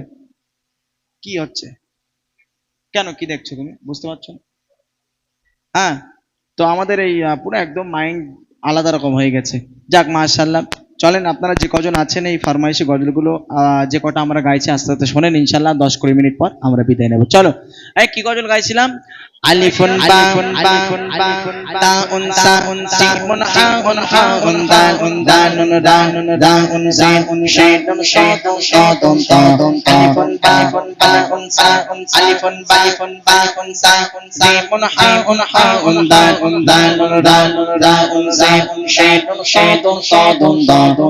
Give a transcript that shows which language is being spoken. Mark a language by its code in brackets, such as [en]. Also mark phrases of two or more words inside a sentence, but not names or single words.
[bn] কি হচ্ছে? কেন, কি দেখছো তুমি, বুঝতে পারছো না? হ্যাঁ, তো আমাদের এই পুরো একদম মাইন্ড আলাদা রকম হয়ে গেছে। যাক মাশাআল্লাহ, চলেন আপনারা যে কজন আছেন এই ফরমাইশি গজলগুলো যে কটা আমরা গাইছি আস্তে আস্তে শোনেন, ইনশাআল্লাহ 10-20 মিনিট পর আমরা বিদায় নেব। চলো, এই কি গজল গাইছিলাম? [ar] ألفٌ باءٌ تاءٌ ثاءٌ جيمٌ حاءٌ حاءٌ دالٌ دالٌ راءٌ راءٌ جيمٌ صادٌ صادٌ صادٌ ضادٌ ألفٌ باءٌ تاءٌ ثاءٌ ألفٌ باءٌ تاءٌ ثاءٌ جيمٌ حاءٌ حاءٌ دالٌ دالٌ راءٌ راءٌ جيمٌ صادٌ صادٌ صادٌ ضادٌ